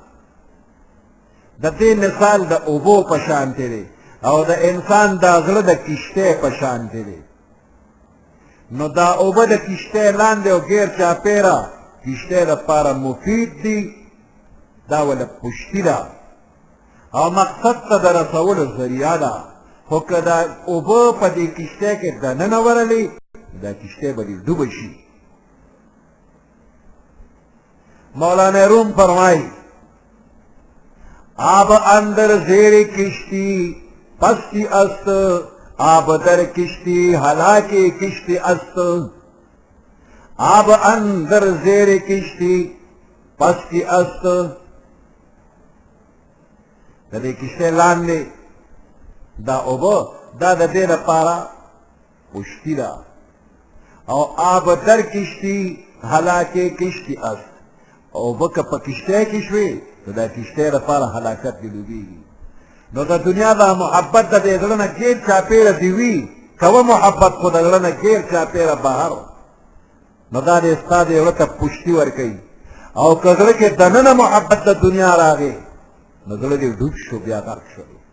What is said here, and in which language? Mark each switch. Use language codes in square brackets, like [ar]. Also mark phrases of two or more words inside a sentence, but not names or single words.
[ps] د دې مثال د اوبو په شانتې دی او د انسان دا زړه د کشتۍ په شانتې دی نو دا اوبه د کشتۍ لاندې او غیر چاپېره کشتۍ لپاره مفید دي دا وله پشتي ده او مقصد ته د رسولو ذریعه ده خو که دا اوبه په دې کشتۍ کې دننه ورلې دا کشتۍ به دې ډوبه شي [fa] مولانا روم فرمایي آب اندر زیر کشتی پستی است آب در کشتی ہلاکی کشتی است آب اندر زیر کشتی پستی است [ps] دا دی کشتی لاندې دا اوبه دا د دې لپاره پشتی ده او [fa] آب در کشتی هلاکی کشتی است [ps] اوبه که په کشتی کې شوې نو دا کشتۍ لپاره هلاکت دې ډوبېږي نو د دنیا دا محبت د دې زړه نه ګیر چاپېره دې وي کوه محبت خو د زړه نه ګیر چاپېره بهر نو دا دې ستا دې زړه ته پشتي ورکوي او که زړه کې دننه محبت د دنیا راغی نو زړه دې ډوب شو بیا غرق شو